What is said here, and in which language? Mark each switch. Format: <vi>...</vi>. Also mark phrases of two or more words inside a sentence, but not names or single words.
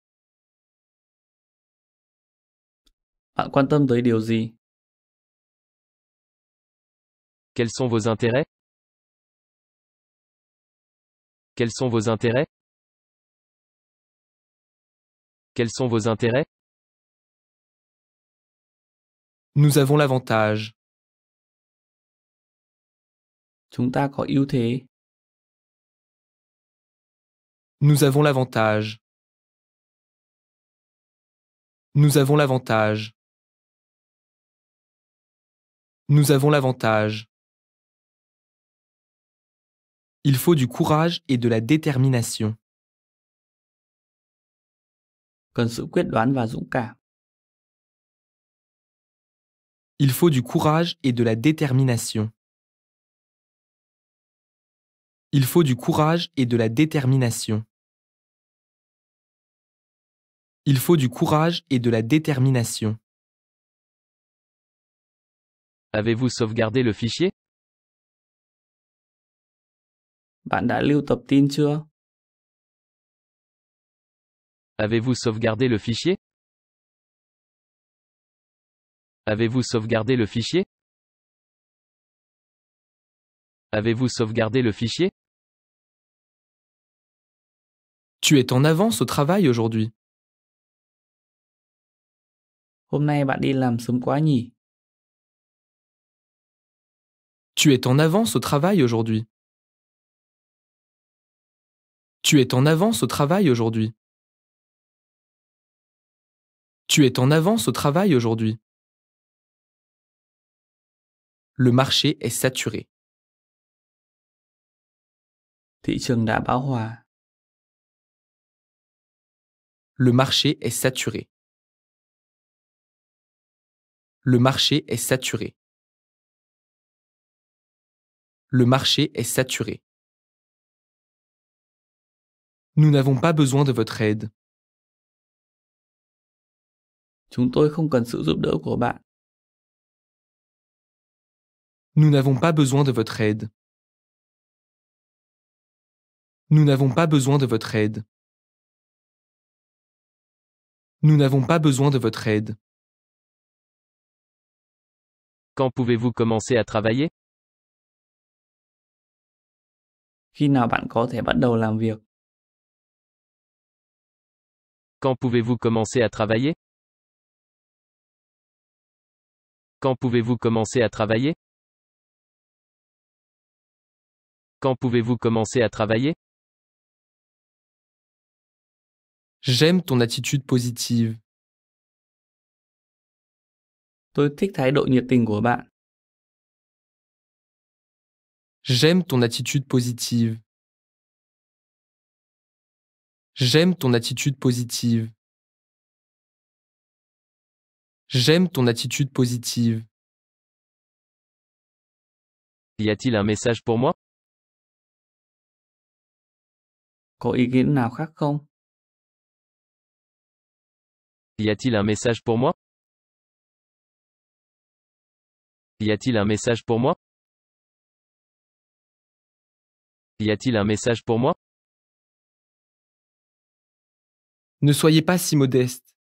<vi>Bạn quan tâm tới điều gì?</vi> <fr>Quels sont vos intérêts? Quels sont vos intérêts? Quels sont vos intérêts? Nous avons l'avantage.</fr> <vi>Chúng ta có ưu thế.</vi> <fr>Nous avons l'avantage. Nous avons l'avantage. Nous avons l'avantage. Il faut du courage et de la détermination.</fr> <vi>Cần sự quyết đoán và dũng cảm.</vi> <fr>Il faut du courage et de la détermination. Il faut du courage et de la détermination. Il faut du courage et de la détermination. Avez-vous sauvegardé le fichier?</fr> <vi>Bạn đã lưu tập tin chưa?</vi> <fr>Avez-vous sauvegardé le fichier? Avez-vous sauvegardé le fichier? Avez-vous sauvegardé le fichier? Tu es en avance au travail aujourd'hui.</fr> <vi>Hôm nay bạn đi làm sớm quá nhỉ?</vi> <fr>Tu es en avance au travail aujourd'hui. Tu es en avance au travail aujourd'hui. Tu es en avance au travail aujourd'hui. Le marché est saturé.</fr> <vi>Thị trường đã bão hòa.</vi> <fr>Le marché est saturé. Le marché est saturé. Le marché est saturé. Nous n'avons pas besoin de votre aide.</fr> <vi>Chúng tôi không cần sự giúp đỡ của bạn.</vi> <fr>Nous n'avons pas besoin de votre aide. Nous n'avons pas besoin de votre aide. Nous n'avons pas besoin de votre aide. Quand pouvez-vous commencer à travailler?</fr> <vi>Khi nào bạn có thể bắt đầu làm việc?</vi> <fr>Quand pouvez-vous commencer à travailler? Quand pouvez-vous commencer à travailler? Quand pouvez-vous commencer à travailler? J'aime ton attitude positive.</fr> <vi>Tôi thích thái độ nhiệt tình của bạn.</vi> <fr>J'aime ton attitude positive. J'aime ton attitude positive. J'aime ton attitude positive. Y a-t-il un message pour moi?</fr> <vi>Có ý kiến nào khác không?</vi> <fr>Y a-t-il un message pour moi? Y a-t-il un message pour moi? Y a-t-il un message pour moi? Ne soyez pas si modeste.</fr>